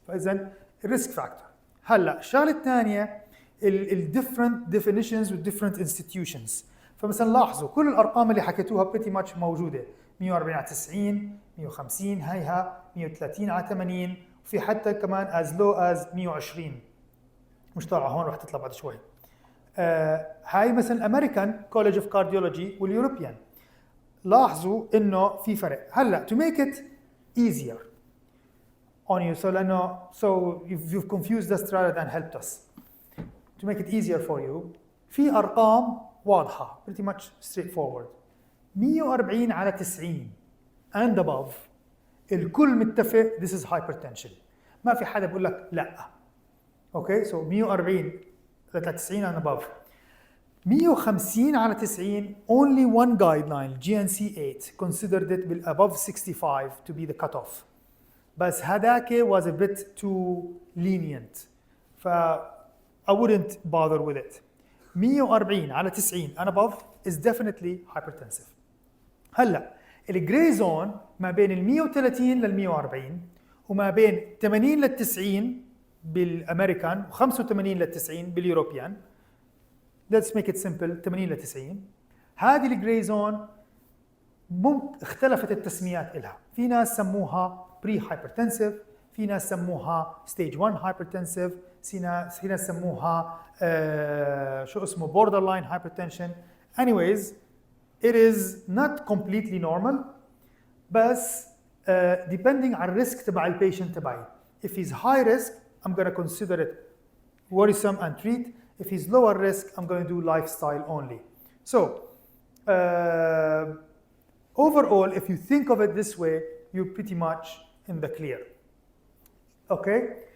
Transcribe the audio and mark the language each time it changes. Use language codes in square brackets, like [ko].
[ar] فإذن [en] risk factor. [ar] هلا الشغلة الثانية ال [en] different definitions with different institutions. [ar] فمثلا لاحظوا كل الأرقام اللي حكيتوها [en] pretty much [ar] موجودة. 140 على 90, 150 هيها 130 على 80 وفي حتى كمان [en] as low as [ar] 120 مش طالعة هون رح تطلع بعد شوي. هاي مثلا الامريكان كوليدج اوف كارديولوجي واليوروبيان. لاحظوا انه في فرق. [en] هلا to make it easier on you so you've confused us rather than helped us. To make it easier for you [ar] في ارقام واضحة [en] pretty much straightforward. 140 على 90 and above [ar] الكل متفق [en] this is hypertension. [ar] ما في حدا بيقول لك لا. [en] Okay, so 140 ل 90 and above. 150 على 90 only one guideline GNC8 considered it above 65 to be the cutoff. [ar] بس هذاك [en] was a bit too lenient. ف I wouldn't bother with it. 140 على 90 and above is definitely hypertensive. [ar] هلا الجراي زون ما بين ال 130 لل 140 وما بين 80 لل 90 بالامريكان و85 لل 90 باليوروبيان. [en] Let's make it simple 80 ل 90. [ar] هذه الجراي زون اختلفت التسميات إلها. في ناس سموها بري هايبرتنسيف، في ناس سموها ستيج 1 هايبرتنسيف، في ناس سموها شو اسمه [en] border line hypertension. Anyways, it is not completely normal بس depending [ar] على الريسك تبع البيشنت تبعي. [en] If he's high risk I'm going to consider it worrisome and treat. If he's lower risk I'm going to do lifestyle only. So overall if you think of it this way you're pretty much in the clear. Okay?